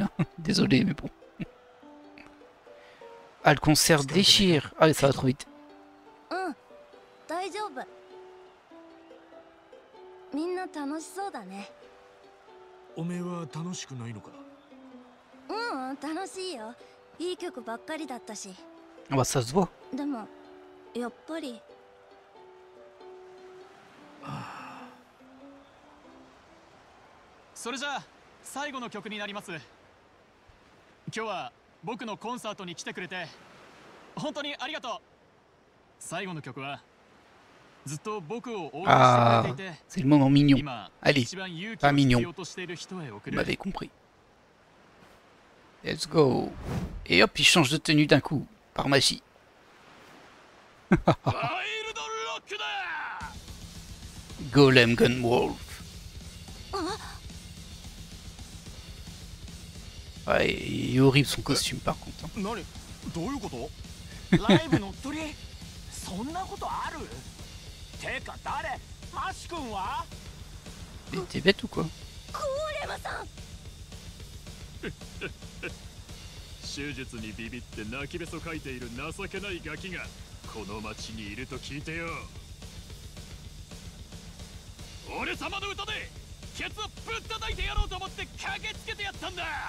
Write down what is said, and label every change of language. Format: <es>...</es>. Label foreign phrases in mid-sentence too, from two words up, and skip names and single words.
<fr>Hein. Désolé, mais bon. Ah, le concert déchire. Ah, ça va trop vite. Ah bah, ça se voit.</fr> <ja>それじゃあ最後の曲になります。今日は僕のコンサートに来てくれて本当にありがとう。最後の曲はずっと僕を応援してくれていて、</ja> <fr>c'est le moment mignon.</fr> <ja>今</ja> <fr>Allez,</fr> <ja>一番勇気</ja> <fr>pas</fr> <ja>を必</ja> <fr>mignon.</fr> <ja>要としている人へ送</ja> <fr>Vous</fr> <ja>る。</ja> <fr>m'avez compris.</fr> <en>Let's go.</en> <fr>Et hop, il change de tenue d'un coup, par magie.</fr> <ja>ワイルドロックだ。 Golem Gunwolf.</ja> <fr>Ouais, il est horrible son costume par contre. Hein.</fr> <ja>何？どういうこと？ライブ乗っ取り？そんなことある？てか誰？マシ君は？</ja> <fr>Mais t'es bête ou quoi?</fr> <ja>ゴーレムさん。手術にビビって泣きべそかいている情けないガキがこの町にいると聞いてよ。俺様の歌でケツをぶったたいてやろうと思って駆けつけてやったんだ。</ja>